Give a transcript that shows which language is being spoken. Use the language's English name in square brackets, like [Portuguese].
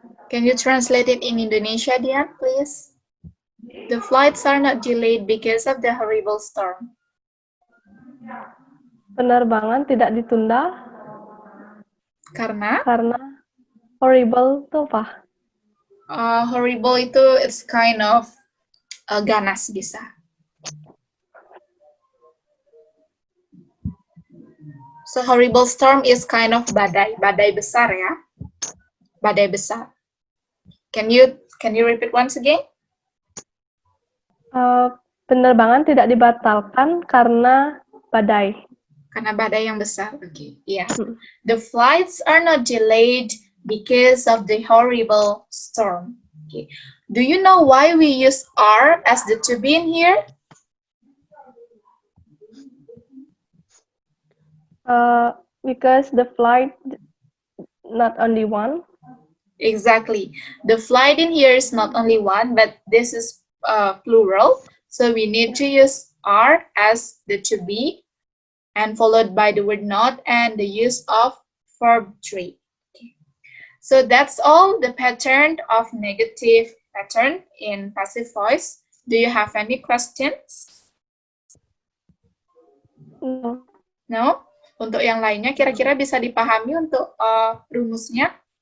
[English] Can you translate it in Indonesia, Dian, please? The flights are not delayed because of the horrible storm. [Indonesian] Penerbangan tidak ditunda Karena karena horrible itu apa? [English] horrible itu it's kind of [Indonesian] ganas bisa. [English] So horrible storm is kind of [Indonesian] badai besar ya. Badai besar. [English] Can you repeat once again? [Indonesian] Penerbangan tidak dibatalkan karena badai. Karena badai yang besar. [English] Okay. Yeah. The flights are not delayed because of the horrible storm. Okay. Do you know why we use are as the to be in here? Because the flight not only one. Exactly. The flight in here is not only one, but this is plural. So we need to use are as the to be and followed by the word not and the use of verb 3. Okay. So that's all the pattern of negative pattern in passive voice. Do you have any questions? No. No? [Indonesian] Untuk yang lainnya kira-kira bisa dipahami untuk rumusnya?